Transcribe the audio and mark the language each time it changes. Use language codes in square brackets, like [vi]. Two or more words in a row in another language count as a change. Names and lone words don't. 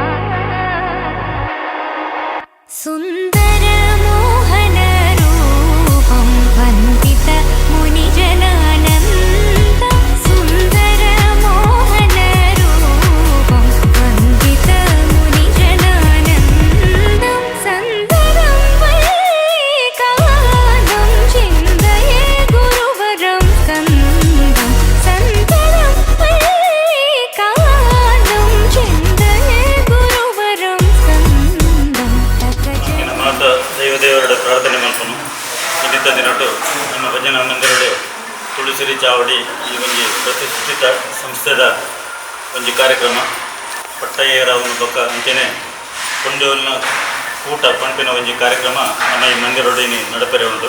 [sa] സുന്ദര മോഹന രൂപം വന്ദിത മുനിജനാനന്ദ സുന്ദര മോഹന രൂപം വന്ദിത മുനിജനാനന്ദം സന്ദരം വൈകാനം ചിന്തയേ ഗുരുവരം സ്കന്ദം സന്ദരം വൈകാനം ചിന്തയേ ഗുരുവരം സ്കന്ദം [tcy] ಮಾತ ದೈವದೇವರ ಪ್ರಾರ್ಥನೆ ಮಾಡ್ಕೊಂಡು ಇಂದಿದ್ದ ದಿನಟ್ಟು ನಮ್ಮ ಭಜನಾ ಮಂದಿರಡು ತುಳಸಿರಿ ಚಾವಡಿ ಈ ಒಂದು ಪ್ರತಿಷ್ಠಿತ ಸಂಸ್ಥೆದ ಒಂದು ಕಾರ್ಯಕ್ರಮ ಪಟ್ಟಯ್ಯರಾವನ ಬೊಕ್ಕ ಅಂಚೆನೆ ಕೊಂಡೋಲ್ನ ಕೂಟ ಪಂಪಿನ ಒಂದು ಕಾರ್ಯಕ್ರಮ ನಮ್ಮ ಈ ಮಂದಿರೊಡನೆ ನಡಪರೆ ಉಂಟು.